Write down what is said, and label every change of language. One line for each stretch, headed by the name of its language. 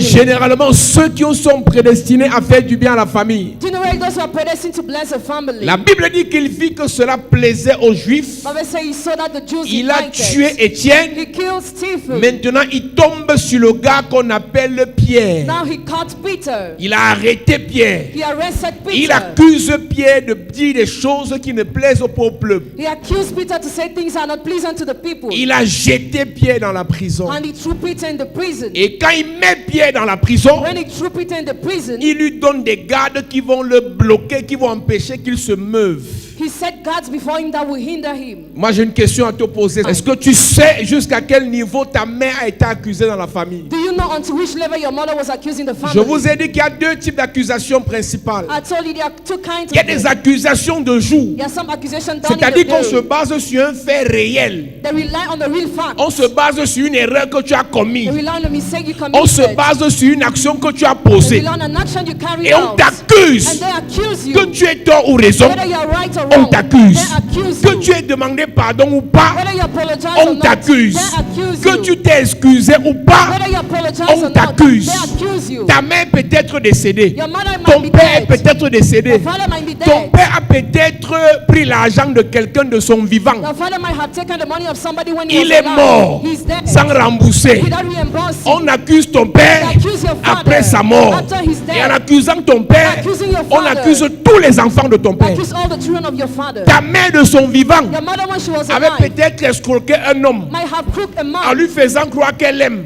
French: généralement ceux qui sont prédestinés à faire du bien à la famille.
English: Generally, those who are predestined to bless a family.
French: La Bible dit qu'il vit que cela plaisait aux Juifs.
English: Bible says he saw that the Jews
French: Il a
English: united.
French: tué Étienne.
English: He killed Stephen.
French: Maintenant, il tombe sur le gars qu'on appelle Pierre.
English: Now he caught Peter.
French: Il a arrêté Pierre.
English: He arrested Peter.
French: Il accuse Pierre de dire des choses qui ne plaisent au peuple.
English: He accused Peter to say things that are not pleasant to the people.
French: Il a jeté Pierre dans la prison.
English: And he threw Peter in the prison.
French: Et quand il met Pierre dans la prison,
English: When he threw Peter in the prison,
French: il lui donne des gardes qui vont le bloquer, qui vont empêcher qu'il se meuve.
English: he set guards before him that will hinder him.
French: Moi, j'ai une question à te poser. Est-ce que tu sais jusqu'à quel niveau ta mère a été accusée dans la famille?
English: Do you know unto which level your mother was accusing the family?
French: Je vous ai dit qu'il y a deux types d'accusations principales.
English: I told you there are two kinds
French: Il y a
English: of
French: des
English: them.
French: accusations de jour.
English: There are some accusations done in
French: C'est-à-dire
English: the
French: qu'on se
English: day.
French: base sur un fait réel.
English: They rely on the real facts.
French: On se base sur une erreur que tu as commise.
English: They rely on the mistake you
French: On se
English: committed.
French: base sur une action que tu as
English: They
French: posée.
English: rely on an action you carried
French: Et on
English: out.
French: t'accuse.
English: And they accuse you.
French: Que tu aies tort ou raison,
English: Whether you are right or
French: on
English: wrong,
French: t'accuse.
English: they accuse
French: Que
English: you.
French: tu aies demandé pardon ou pas,
English: Whether you apologize or
French: on
English: not,
French: t'accuse.
English: they accuse
French: Que
English: you.
French: tu t'es excusé ou pas,
English: Whether you apologize
French: on
English: or not,
French: t'accuse.
English: they accuse you.
French: Ta mère peut être décédée.
English: Your mother might
French: Ton
English: be
French: père
English: dead.
French: peut être décédé.
English: Your father might be
French: Ton
English: dead.
French: père a peut-être pris l'argent de quelqu'un de son vivant.
English: Your father might have taken the money of somebody when he
French: Il
English: was
French: est
English: alive.
French: mort
English: He's dead.
French: sans rembourser.
English: Without reimbursing.
French: On accuse ton père
English: They accuse your father
French: après sa mort.
English: after he's dead.
French: Et en accusant ton père,
English: Accusing your
French: on
English: father.
French: accuse tous les enfants de ton
English: They
French: père.
English: accuse all the children of your father.
French: Ta mère de son vivant
English: Your mother, when she was
French: avait
English: alive,
French: peut-être escroqué un homme
English: might have crooked a
French: en
English: man
French: lui faisant croire qu'elle aime.